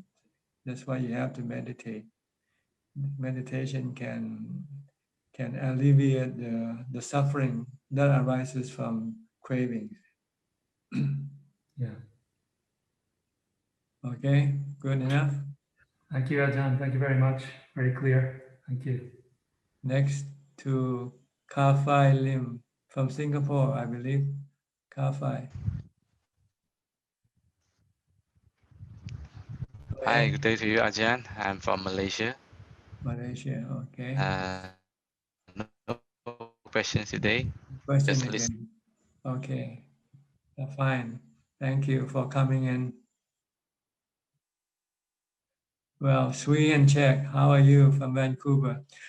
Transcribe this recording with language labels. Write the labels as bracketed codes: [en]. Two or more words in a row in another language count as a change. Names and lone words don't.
[en] That's why you have to meditate. Meditation can alleviate the suffering that arises from cravings. Yeah. Okay, good enough. Thank you, Ajahn. Thank you very much. Very clear. Thank you. Next to Ka-Fai Lim from Singapore, I believe. Ka-Fai. Hi, good day to you, Ajahn. I'm from Malaysia. Malaysia, okay. No questions today. Question Just again. listen. Okay, fine. Thank you for coming in. Well, Sui and Czech, how are you from Vancouver?